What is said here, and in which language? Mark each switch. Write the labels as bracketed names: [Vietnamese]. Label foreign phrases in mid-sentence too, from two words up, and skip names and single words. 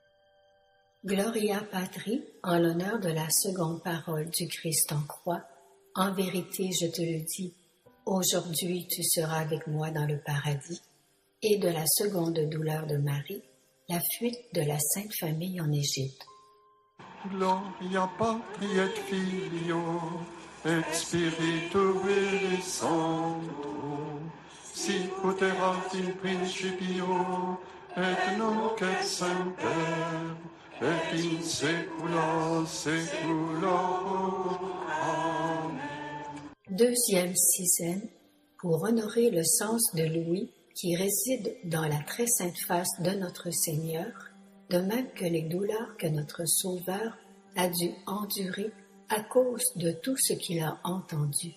[Latin] Gloria Patri, [French] en l'honneur de la seconde parole du Christ en croix, en vérité je te le dis, aujourd'hui tu seras avec moi dans le paradis, et de la seconde douleur de Marie, la fuite de la Sainte Famille en Égypte. [Latin] Gloria Patri et Filio et Spiritui Sancto, sic ut erat in principio et nunc et semper et in saecula saeculorum. Amen. [French] Deuxième sizaine, pour honorer le sens de Louis qui réside dans la très sainte face de notre Seigneur, de même que les douleurs que notre Sauveur a dû endurer à cause de tout ce qu'il a entendu.